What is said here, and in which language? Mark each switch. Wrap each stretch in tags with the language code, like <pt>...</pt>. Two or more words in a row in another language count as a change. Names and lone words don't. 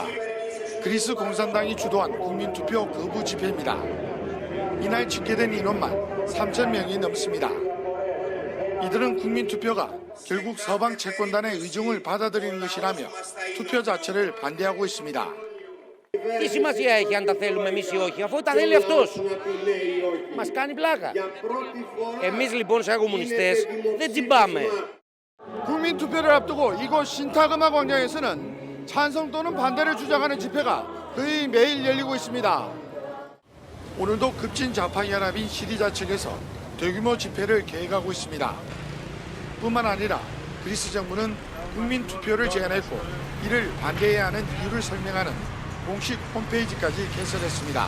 <ko>그리스 공산당이 주도한 국민투표 거부 집회입니다. 이날 집계된 인원만 3,000명이 넘습니다. 이들은 국민투표가 결국 서방 채권단의 의중을 받아들이는 것이라며 투표 자체를 반대하고 있습니다.</ko> <el>Τι σημασία έχει αν τα θέλουμε εμείς ή όχι, αφού τα θέλει αυτός. Μας κάνει πλάκα. Εμείς λοιπόν σαν κομμουνιστές δεν τσιμπάμε.</el> <ko>국민투표를 앞두고 이곳 신타그마 광장에서는 찬성 또는 반대를 주장하는 집회가 거의 매일 열리고 있습니다. 오늘도 급진 좌파 연합인 시리자 측에서 대규모 집회를 계획하고 있습니다. 뿐만 아니라 그리스 정부는 국민투표를 제안했고 이를 반대해야 하는 이유를 설명하는 공식 홈페이지까지 개설했습니다.</ko>